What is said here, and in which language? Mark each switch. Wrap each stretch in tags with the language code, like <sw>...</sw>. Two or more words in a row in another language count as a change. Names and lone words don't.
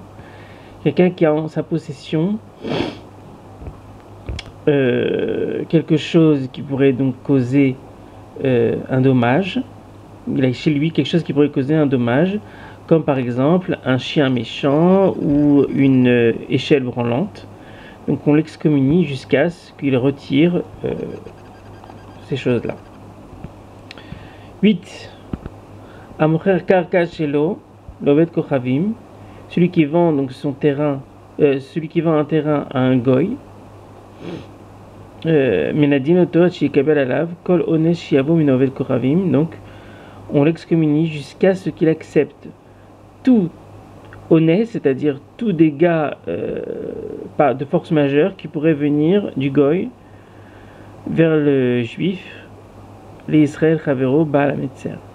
<fr>Quelqu'un qui a en sa possession quelque chose qui pourrait donc causer un dommage. Il a chez lui quelque chose qui pourrait causer un dommage, comme par exemple un chien méchant ou une échelle branlante. Donc on l'excommunie jusqu'à ce qu'il retire ces choses-là. 8.</fr> <he>המוכר קרקע שלו לעובד כוכבים,</he> <fr>celui qui vend donc son terrain, celui qui vend un terrain à un goy.</fr> <he>מנדין אותו שיקבל עליו כל אונס שיבוא מעובד כוכבים,</he> <fr>donc on l'excommunie jusqu'à ce qu'il accepte tout honnête, c'est-à-dire tout dégât pas de force majeure qui pourrait venir du goy vers le juif, les Israël</fr> <he>חבירו בעל המצר.</he>